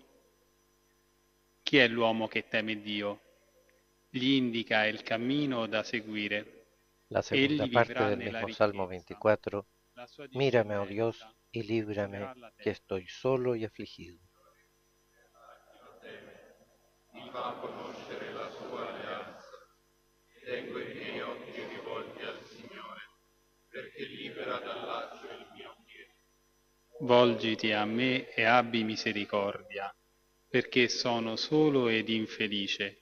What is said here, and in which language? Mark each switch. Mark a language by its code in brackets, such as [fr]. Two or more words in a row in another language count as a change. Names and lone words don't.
[it] Chi è l'uomo che teme Dio? Gli indica il cammino da seguire. [es] La segunda [it] Egli [es] parte [it] vivrà [es] del [it] nella [es] mismo Salmo [it] ricchezza. [es] 24. [it] La sua [es] Mírame, oh Dios, [it] discendenza [es] y líbrame, [it] possedrà la [es] que [it] terra. [es] estoy solo y afligido. [it] Mi fa conoscere la sua alleanza. Tengo i miei occhi rivolti al Signore, perché libera dal laccio il mio piede. Volgiti a me e abbi misericordia, perché sono solo ed infelice.